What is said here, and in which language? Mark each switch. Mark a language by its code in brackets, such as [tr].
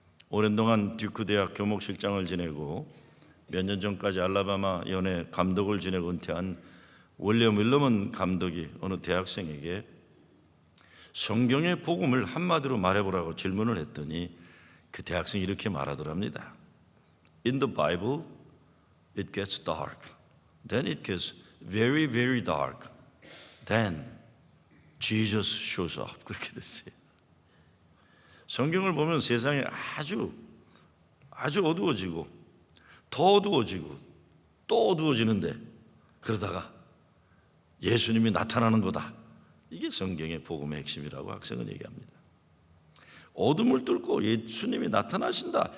[ko] 오랜 동안 듀크 대학 교목실장을 지내고 몇 년 전까지 알라바마 연예 감독을 지내고 은퇴한 윌리엄 윌러먼 감독이 어느 대학생에게 성경의 복음을 한마디로 말해보라고 질문을 했더니 그 대학생이 이렇게 말하더랍니다. [en] In the Bible, it gets dark. Then it gets very, very dark. Then Jesus shows up. [ko] 그렇게 됐어요. 성경을 보면 세상이 아주 어두워지고 더 어두워지고 또 어두워지는데 그러다가 예수님이 나타나는 거다. 이게 성경의 복음의 핵심이라고 학생은 얘기합니다. 어둠을 뚫고 예수님이 나타나신다.